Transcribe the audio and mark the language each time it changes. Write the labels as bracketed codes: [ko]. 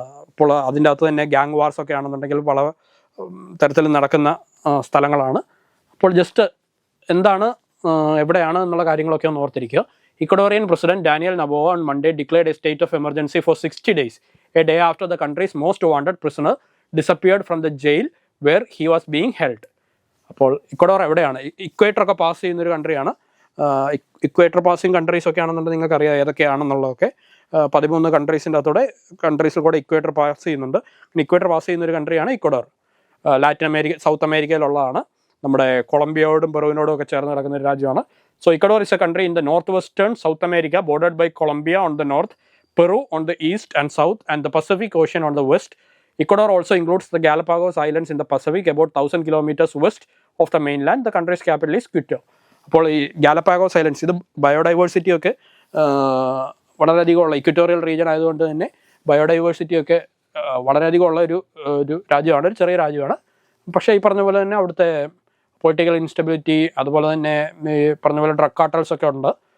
[ml] അപ്പോൾ അതിൻ്റെ അകത്ത് തന്നെ ഗ്യാങ് വാർസ് ഒക്കെ ആണെന്നുണ്ടെങ്കിൽ പല തരത്തിൽ നടക്കുന്ന സ്ഥലങ്ങളാണ്. അപ്പോൾ ജസ്റ്റ് എന്താണ് എവിടെയാണ് എന്നുള്ള കാര്യങ്ങളൊക്കെ ഒന്ന് ഓർത്തിരിക്കുക. [en] Ecuadorian President Daniel Noboa on Monday declared a state of emergency for 60 days, a day after the country's most wanted prisoner disappeared from the jail where he was being held. [ml] അപ്പോൾ Ecuador എവിടെയാണ്? Equator ഒക്കെ pass ചെയ്യുന്നൊരു കൺട്രിയാണ്. Equator passing countries ഒക്കെ ആണെന്നുണ്ടെങ്കിൽ നിങ്ങൾക്കറിയാം ഏതൊക്കെയാണെന്നുള്ളതൊക്കെ. 13 കൺട്രീസിൽ കൂടെ equator pass ചെയ്യുന്നുണ്ട്. Equator pass ചെയ്യുന്നൊരു കൺട്രിയാണ് ഇക്വഡോർ. സൗത്ത് അമേരിക്കയിലുള്ളതാണ്. നമ്മുടെ കൊളംബിയയോടും പെറുവിനോടും ഒക്കെ ചേർന്ന് കിടക്കുന്ന ഒരു രാജ്യമാണ്. [en] So Ecuador is a country in the northwestern South America, bordered by Colombia on the north, Peru on the east and south, and the Pacific Ocean on the west. Ecuador also includes the Galapagos Islands in the Pacific, about 1,000 kilometers west of the mainland. The country's capital is Quito. [ml] അപ്പോൾ ഈ Galapagos islands, ഇത് biodiversity ഒക്കെ വളരെയധികം ഉള്ള equatorial region ആയതുകൊണ്ട് തന്നെ biodiversity ഒക്കെ വളരെയധികം ഉള്ള ഒരു രാജ്യമാണ്, ഒരു ചെറിയ രാജ്യമാണ്. പക്ഷേ ഈ പറഞ്ഞ പോലെ തന്നെ അവിടുത്തെ പൊളിറ്റിക്കൽ ഇൻസ്റ്റബിലിറ്റി, അതുപോലെ തന്നെ ഈ പറഞ്ഞ പോലെ ഡ്രഗ് കാർട്ടൽസ് ഒക്കെ ഉണ്ട്.